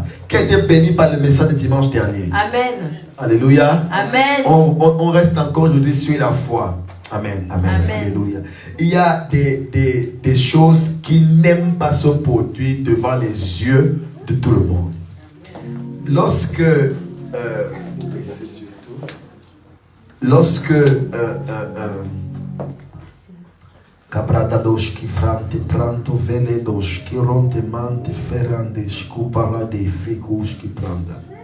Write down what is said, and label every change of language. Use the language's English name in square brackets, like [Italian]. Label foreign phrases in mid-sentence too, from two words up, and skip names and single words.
[French] Qui a été bénie par le message de dimanche dernier. Amen. Alléluia. Amen. On reste encore aujourd'hui sur la foi. Amen. Amen. Amen. Alléluia. Il y a des choses qui n'aiment pas se produire devant les yeux de tout le monde. Lorsque Cabradados qui frante pranto veledos qui ronte mante ferrandes couparade ficus qui pranda.